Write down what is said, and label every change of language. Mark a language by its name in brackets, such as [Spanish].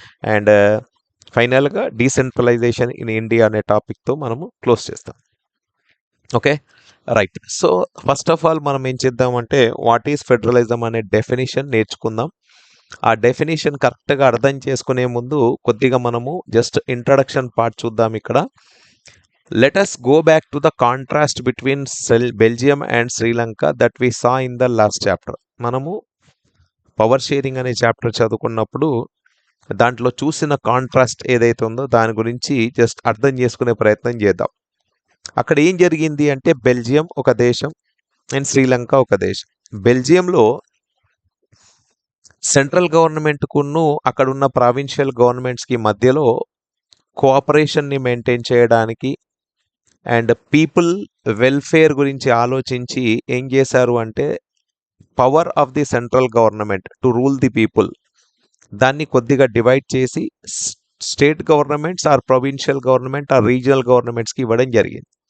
[Telugu] And ఫైనల్గా decentralisation in India అనే టాపిక్తో మనము క్లోజ్ చేస్తాం. Okay, right. So first of all మనం ఏం చేద్దామంటే [English] what is federalism [Telugu] అనే డెఫినేషన్ నేర్చుకుందాం. ఆ డెఫినేషన్ కరెక్ట్గా అర్థం చేసుకునే ముందు కొద్దిగా మనము జస్ట్ ఇంట్రడక్షన్ పార్ట్ చూద్దాం. ఇక్కడ [English] let us go back to the contrast between Belgium and Sri Lanka that we saw in the last chapter. [Telugu] మనము పవర్ షేరింగ్ అనే చాప్టర్ చదువుకున్నప్పుడు దాంట్లో చూసిన కాంట్రాస్ట్ ఏదైతే ఉందో దాని గురించి జస్ట్ అర్థం చేసుకునే ప్రయత్నం చేద్దాం. అక్కడ ఏం జరిగింది అంటే బెల్జియం ఒక దేశం అండ్ శ్రీలంక ఒక దేశం. బెల్జియంలో సెంట్రల్ గవర్నమెంట్కును అక్కడ ఉన్న ప్రావిన్షియల్ గవర్నమెంట్స్కి మధ్యలో కోఆపరేషన్ని మెయింటైన్ చేయడానికి అండ్ పీపుల్ వెల్ఫేర్ గురించి ఆలోచించి ఏం చేశారు అంటే [English] power of the central government to rule the people [Telugu] దాన్ని కొద్దిగా డివైడ్ చేసి state governments are provincial government are regional గవర్నమెంట్స్కి ఇవ్వడం జరిగింది.